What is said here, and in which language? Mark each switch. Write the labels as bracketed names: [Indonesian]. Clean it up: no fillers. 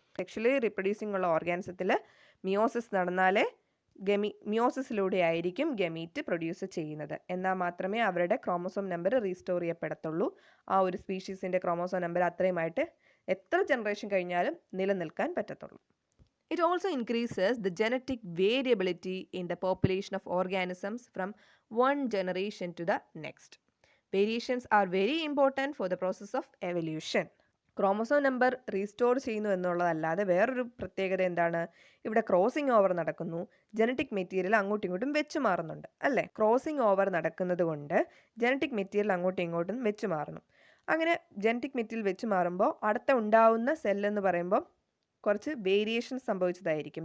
[Malayalam] Sexually reproducing ഉള്ള ഓർഗാനിസത്തിൽ meiosis നടന്നാലേ മിയോസിസിലൂടെ ആയിരിക്കും gamete produce ചെയ്യുന്നത്. എന്നാൽ മാത്രമേ അവരുടെ ക്രോമോസോം നമ്പർ റീസ്റ്റോർ ചെയ്യപ്പെടത്തുള്ളൂ. ആ ഒരു സ്പീഷീസിൻ്റെ ക്രോമോസോം നമ്പർ അത്രയുമായിട്ട് എത്ര ജനറേഷൻ കഴിഞ്ഞാലും നിലനിൽക്കാൻ പറ്റത്തുള്ളൂ. [English] It also increases the genetic variability in the population of organisms from one generation to the next. Variations are very important for the process of evolution. [Malayalam] Chromosome number restore ചെയ്യുന്നു എന്നുള്ളതല്ലാതെ വേറൊരു പ്രത്യേകത എന്താണ്? ഇവിടെ ക്രോസിംഗ് ഓവർ നടക്കുന്നു. Genetic material അങ്ങോട്ടും ഇങ്ങോട്ടും വെച്ച് മാറുന്നുണ്ട് അല്ലേ. ക്രോസിംഗ് ഓവർ നടക്കുന്നത് കൊണ്ട് ജനറ്റിക് മെറ്റീരിയൽ അങ്ങോട്ടും ഇങ്ങോട്ടും വെച്ച് മാറുന്നു. അങ്ങനെ ജനറ്റിക് മെറ്റീരിയൽ വെച്ച് മാറുമ്പോൾ അടുത്ത ഉണ്ടാവുന്ന സെല്ലെന്ന് പറയുമ്പോൾ കുറച്ച് വേരിയേഷൻ സംഭവിച്ചതായിരിക്കും.